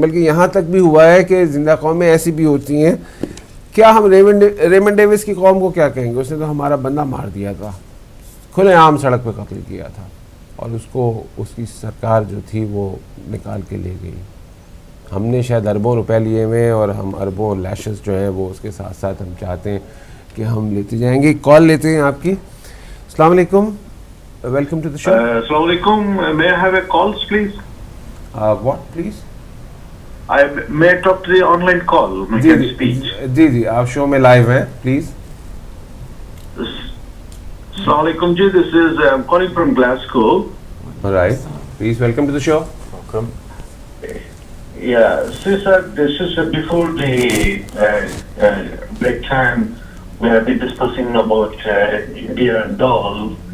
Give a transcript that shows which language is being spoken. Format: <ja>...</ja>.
<ur>بلکہ یہاں تک بھی ہوا ہے کہ زندہ قومیں ایسی بھی ہوتی ہیں, کیا ہم ریمنڈ ڈیوس کی قوم کو کیا کہیں گے, اس نے تو ہمارا بندہ مار دیا تھا, کھلے عام سڑک پہ قتل کیا تھا, اور اس کو اس کی سرکار جو تھی وہ نکال کے لے گئی. ہم نے شاید اربوں روپے لیے ہوئے ہیں اور ہم اربوں لیشز جو ہیں وہ اس کے ساتھ ساتھ ہم چاہتے ہیں کہ ہم لیتے جائیں گے. کال لیتے ہیں آپ کی. السلام علیکم,</ur> <en>Welcome to the show. السلام علیکم, may I have a call please? What please? I may talk to the online call.</en> <ur>جی آپ شو میں لائیو ہیں, پلیز.</ur> <en>السلام علیکم جی, this is I'm calling from Glasgow. All right, please welcome to the show. Welcome. Yeah, sir, this is before the break time. We have been discussing about India and all.</en>